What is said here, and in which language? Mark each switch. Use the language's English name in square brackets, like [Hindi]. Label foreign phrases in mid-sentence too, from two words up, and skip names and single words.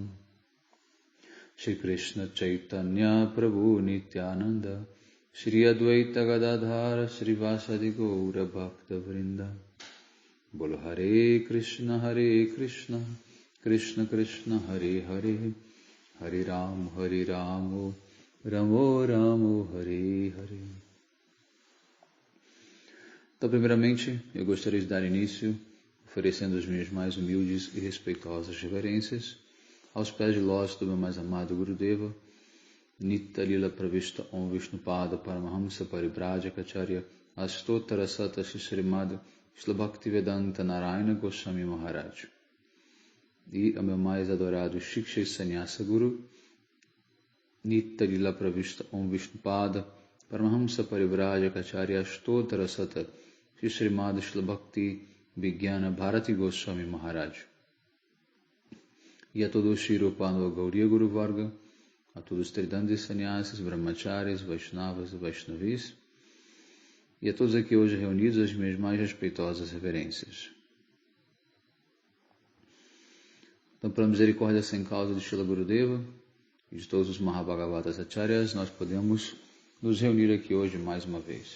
[Portuguese] Shri Krishna Chaitanya Prabhu Nityananda Shri Advaita Gadadhara Shri Vasadi Gaura Bhakta Vrinda. [Sanskrit] बोलो हरे कृष्ण कृष्ण कृष्ण हरे हरे हरे रामो रामो रामो हरे हरे. [Portuguese] Então, primeiramente, eu gostaria de dar início oferecendo as minhas mais humildes e respeitosas reverências aos pés de lótus do meu mais amado Gurudeva, Nitya Lila Pravishta Om Vishnupada Paramahamsa Paribrajacharya Astotara Sata Srimad Shila Bhaktivedanta Narayana Goswami Maharaj. E ao meu mais adorado Shiksha Sannyasa Guru, Nitya Lila Pravishta Om Vishnupada Paramahamsa Parivrajacharya Astotara Sata Srimad Shila Bhakti Vigyana Bharati Goswami Maharaj. E a todos os Shri Rupa Gauriya Guru Varga, a todos os Tridandis Sannyasis, Brahmacharis, Vaishnavas e Vaishnavis, e a todos aqui hoje reunidos as minhas mais respeitosas reverências. Então, pela misericórdia sem causa de Srila Gurudeva e de todos os Mahabhagavatas Acharyas, nós podemos nos reunir aqui hoje mais uma vez.